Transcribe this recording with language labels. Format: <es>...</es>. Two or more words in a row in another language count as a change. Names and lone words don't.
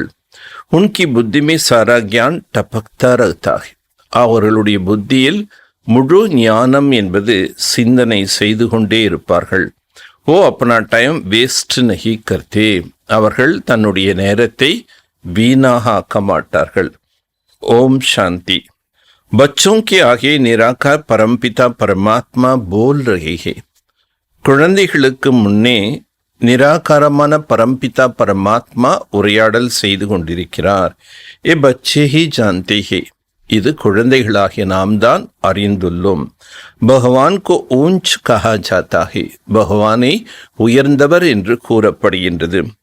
<hi>उनकी बुद्धि में सारा ज्ञान टपकता रहता है,</hi> <ta>அவர்களுடைய புத்தியில் முழு ஞானம் என்பது சிந்தனை செய்து கொண்டே இருப்பார்கள்.</ta> <hi>वो अपना टाइम वेस्ट नहीं करते,</hi> <ta>அவர்கள் தன்னுடைய நேரத்தை வீணாக ஆக்க மாட்டார்கள்.</ta> <hi>ओम शांति. बच्चों के आगे निराकार परमपिता परमात्मा बोल रहे हैं.</hi> <ta>குழந்தைகளுக்கு முன்னே நிராகாரமான பரம்பிதா பரமாத்மா உரையாடல் செய்து கொண்டிருக்கிறார்.</ta> <hi>ये बच्चे ही जानते हैं,</hi> <ta>இது குழந்தைகளாகிய நாம் தான் அறிந்துள்ளோம்.</ta> <hi>भगवान को ऊँच कहा जाता है,</hi> <ta>பகவானை உயர்ந்தவர் என்று கூறப்படுகின்றது.</ta>